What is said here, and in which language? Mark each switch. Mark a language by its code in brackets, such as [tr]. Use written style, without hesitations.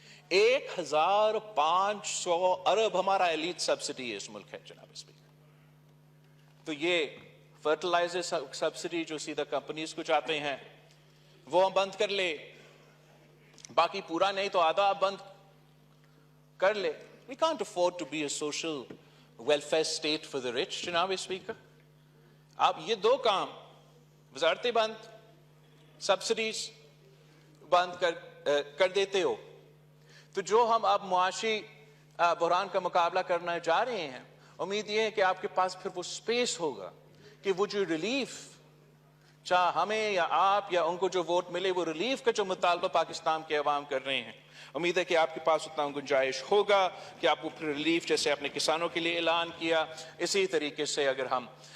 [ur] 1500 ارب ہمارا elite subsidy اس ملک ہے جناب اسپیکر. تو یہ فرٹیلائزر سبسڈی جو سیدھا کمپنیز کو جاتے ہیں وہ ہم بند کر لے, باقی پورا نہیں تو آدھا بند کر لے. [en] We can't afford to be a social welfare state for the rich, جناب speaker. [ur] آپ یہ دو کام, وزارتیں بند, سبسڈیز بند کر دیتے ہو, تو جو ہم اب معاشی بحران کا مقابلہ کرنا جا رہے ہیں, امید یہ ہے کہ آپ کے پاس پھر وہ سپیس ہوگا کہ وہ جو ریلیف, چاہے ہمیں یا آپ یا ان کو جو ووٹ ملے, وہ ریلیف کا جو مطالبہ پاکستان کے عوام کر رہے ہیں, امید ہے کہ آپ کے پاس اتنا گنجائش ہوگا کہ آپ کو پھر ریلیف, جیسے اپنے کسانوں کے لیے اعلان کیا, اسی طریقے سے اگر ہم